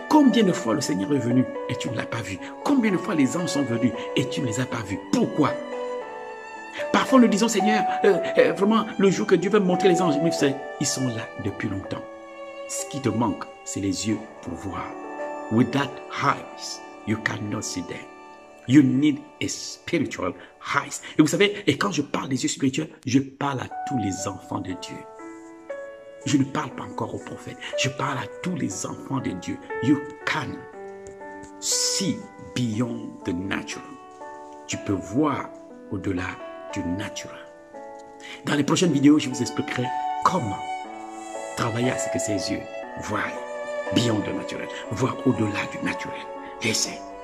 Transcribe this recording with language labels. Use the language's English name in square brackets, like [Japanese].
[French] Combien de fois le Seigneur est venu et tu ne l'as pas vu? Combien de fois les anges sont venus et tu ne les as pas vus? Pourquoi? Parfois nous disons, Seigneur, vraiment, le jour que Dieu va me montrer les anges, mais vous savez, ils sont là depuis longtemps. Ce qui te manque, c'est les yeux pour voir. [English] Without eyes, you cannot see them. You need a spiritual eyes. [French] Et vous savez, et quand je parle des yeux spirituels, je parle à tous les enfants de Dieu. Je ne parle pas encore aux prophètes. Je parle à tous les enfants de Dieu. [English] You can see beyond the natural. [French] Tu peux voir au-delà du naturel. Dans les prochaines vidéos, je vous expliquerai comment travailler à ce que ses yeux voient [English] beyond the naturel, [French] voir au-delà du naturel. Laissez.